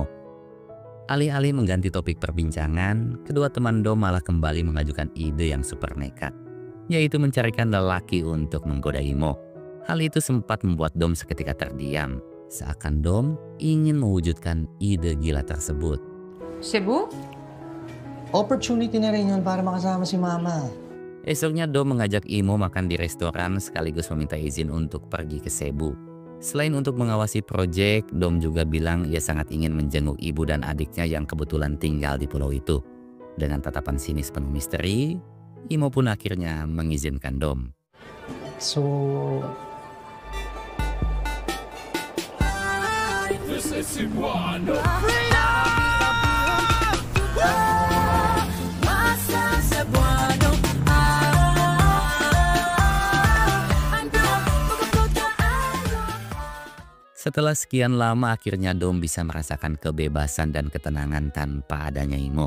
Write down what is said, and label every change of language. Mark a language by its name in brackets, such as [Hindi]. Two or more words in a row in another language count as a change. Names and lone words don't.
[Indonesian] Alih-alih mengganti topik perbincangan, kedua teman Dom malah kembali mengajukan ide yang super nekat, yaitu mencarikan lelaki untuk menggoda Imo. Hal itu sempat membuat Dom seketika terdiam, seakan Dom ingin mewujudkan ide gila tersebut. [Filipino] Cebu? Opportunity na rin yun para makasama si Mama. [Indonesian] Esoknya Dom mengajak Imo makan di restoran sekaligus meminta izin untuk pergi ke Cebu. Selain untuk mengawasi proyek, Dom juga bilang ia sangat ingin menjenguk ibu dan adiknya yang kebetulan tinggal di pulau itu. Dengan tatapan sinis penuh misteri, Imo pun akhirnya mengizinkan Dom. [English] So... This is Cebuano. [Indonesian] Setelah sekian lama akhirnya Dom bisa merasakan kebebasan dan ketenangan tanpa adanya Imo.